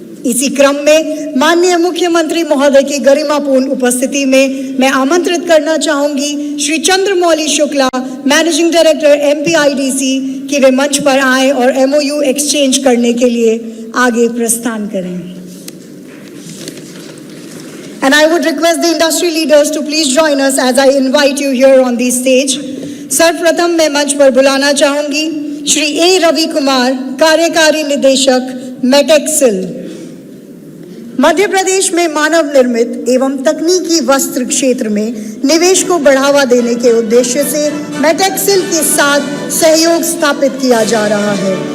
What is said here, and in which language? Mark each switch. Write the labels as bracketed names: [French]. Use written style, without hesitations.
[Hindi] इसी क्रम में माननीय मुख्यमंत्री महोदय की गरिमापूर्ण उपस्थिति में मैं आमंत्रित करना चाहूंगी Shri Chandramouli Shukla, managing director MPIDC, कि वे मंच पर आए और MOU एक्सचेंज करने के लिए आगे प्रस्थान करें. [English] And I would request the industry leaders to please join us as I invite you here on the stage. [Hindi] सर्वप्रथम मैं मंच पर बुलाना चाहूंगी श्री A. रवि कुमार, कार्यकारी निदेशक मेटेक्सिल. मध्य प्रदेश में मानव निर्मित एवं तकनीकी वस्त्र क्षेत्र में निवेश को बढ़ावा देने के उद्देश्य से मेटेक्सिल के साथ सहयोग स्थापित किया जा रहा है.